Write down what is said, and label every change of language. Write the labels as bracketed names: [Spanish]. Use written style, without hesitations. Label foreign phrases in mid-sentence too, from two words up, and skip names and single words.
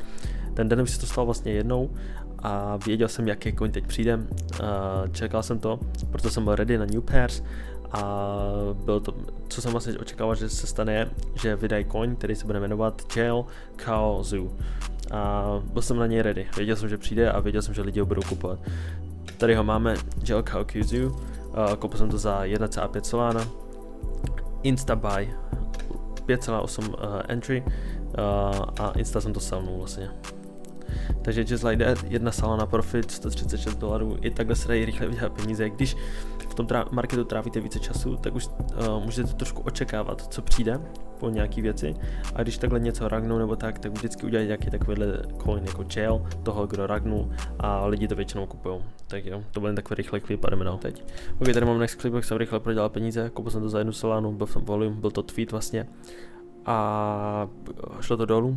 [Czech] Ten den už se to stalo vlastně jednou a věděl jsem, jaký coin teď přijde, čekal jsem to, proto jsem byl ready na [English] new pairs [Czech] a bylo to, co jsem vlastně očekával, že se stane, že vydají coin, který se bude jmenovat Jail Kao Zoo a byl jsem na něj ready, věděl jsem, že přijde a věděl jsem, že lidi ho budou kupovat. Tady ho máme, Jail Kao Zoo. Koupil jsem to za 1,5 Solana, [English] insta buy [Czech] 5,8 entry a insta jsem to sellnul vlastně. Takže [English] just like that, [Czech] 1 Solana profit, $136, i takhle se dají rychle vydělat peníze. Když v tom marketu trávíte více času, tak už můžete trošku očekávat, co přijde po nějaký věci. A když takhle něco ragnou nebo tak vždycky udělají nějaký takovýhle coin jako Jail, toho, kdo ragnul a lidi to většinou kupují. Tak jo, to byl jen takový rychlý klip a jdeme dál teď. Ok, tady mám next klip, jak jsem rychle prodělal peníze, koupil jsem to za 1 Solanu, byl jsem volume, byl to tweet vlastně a šlo to dolů.